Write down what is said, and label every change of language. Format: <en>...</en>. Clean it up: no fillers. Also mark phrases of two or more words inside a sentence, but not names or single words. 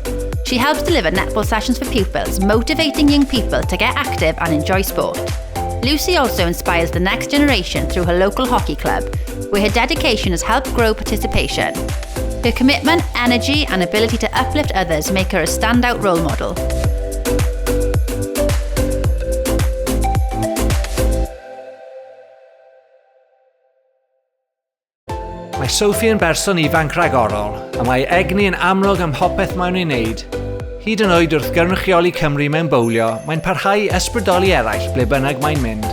<en>She helps deliver netball sessions for pupils, motivating young people to get active and enjoy sport. Lucy also inspires the next generation through her local hockey club, where her dedication has helped grow participation. Her commitment, energy and ability to uplift others make her a standout role model.</en> <cy>Mae Sophie yn berson ifanc ragorol, a mae egni yn amlwg am popeth mae'n ei wneud. Hyd yn oed wrth gynrychioli Cymru mewn bowlio, mae'n parhau ysbrydoli eraill ble bynnag mae'n mynd.</cy>